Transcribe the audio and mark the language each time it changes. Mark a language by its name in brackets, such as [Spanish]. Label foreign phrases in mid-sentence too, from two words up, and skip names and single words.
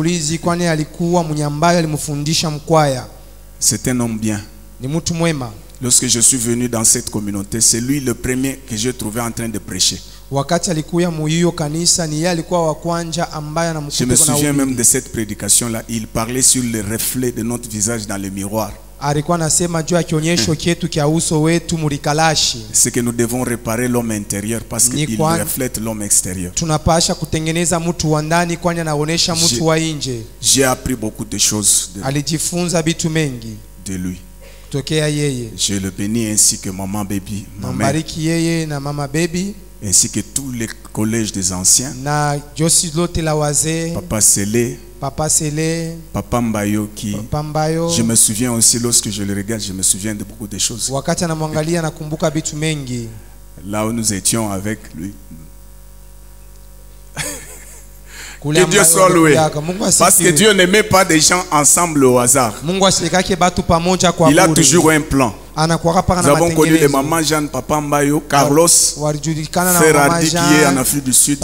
[French] C'est un homme bien. Lorsque je suis venu dans cette communauté, c'est lui le premier que j'ai trouvé en train de prêcher. Je me souviens même de cette prédication-là. Il parlait sur le reflet de notre visage dans le miroir. [Swahili] alikuwa anasema juu ya kionyesho chetu kia uso wetu mulikalashi. [French] C'est que nous devons réparer l'homme intérieur parce qu'il reflète l'homme extérieur. [Swahili] Tunapasha kutengeneza mtu wa ndani kwani anaonesha mtu wa nje. [French] J'ai appris beaucoup de choses [Swahili] alijifunza vitu mengi [French] de lui. [Swahili] Tokea yeye. [French] Je le bénis ainsi que maman Baby, ma mère. [Swahili] Nambariki yeye na mama Baby. [French] Ainsi que tous les collèges des anciens. [Swahili] Na Josi lote la wazee. [French] Papa Sélé. [Swahili] Papa Sélé. [French] Papa Mbayo qui. [Swahili] Papa Mbayo. [French] Je me souviens aussi lorsque je le regarde, je me souviens de beaucoup de choses. [Swahili] Wakati anamwangalia nakumbuka vitu mengi. [French] Là où nous étions avec lui. Que Dieu soit loué. Parce que Dieu ne met pas des gens ensemble au hasard. Il a toujours un plan. Nous avons connu les mamans Jeanne, Papa Mbayo, Carlos, Frère Ardi qui est en Afrique du Sud.